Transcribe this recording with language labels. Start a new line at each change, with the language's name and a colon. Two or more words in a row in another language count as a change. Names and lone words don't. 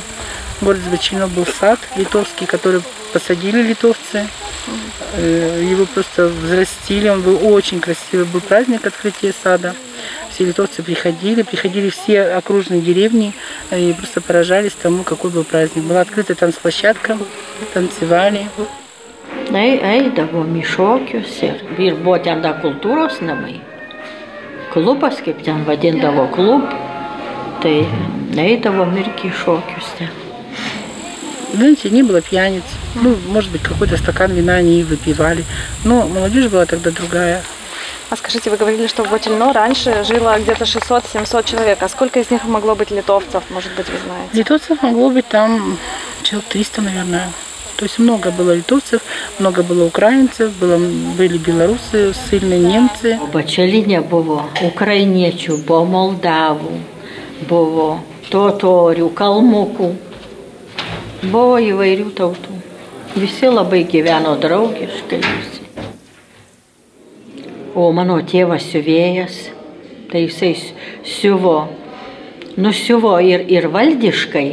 Russian: Гордость Бочельно был сад литовский, который посадили литовцы. Его просто взрастили, он был очень красивый. Был праздник открытия сада. Все литовцы приходили все окружные деревни и просто поражались тому, какой был праздник. Была открыта танцплощадка, танцевали.
Lithuanian: Eidavom į šokius ir buvo ten da kultūros namai. Klubas, kaip ten vadindavo klub, tai eidavom irgi į šokius ten.
Russian: Знаете, не было пьяниц. Ну, может быть, какой-то стакан вина они выпивали. Но молодежь была тогда другая. А скажите, вы говорили, что в Бочельно раньше жило где-то 600-700 человек. А сколько из них могло быть литовцев, может быть, вы знаете? Литовцев могло быть там человек 300, наверное. То есть много было литовцев, много было украинцев, были белорусы, ссыльные немцы. В Бочельне
Lithuanian: buvo ukrainiečių, buvo moldavų, buvo totorių, kalmukų, buvo įvairių tautų. Visi labai gyveno draugiškai. O mano tėvas siuvėjas, tai jisai nusiuvo ir valdiškai.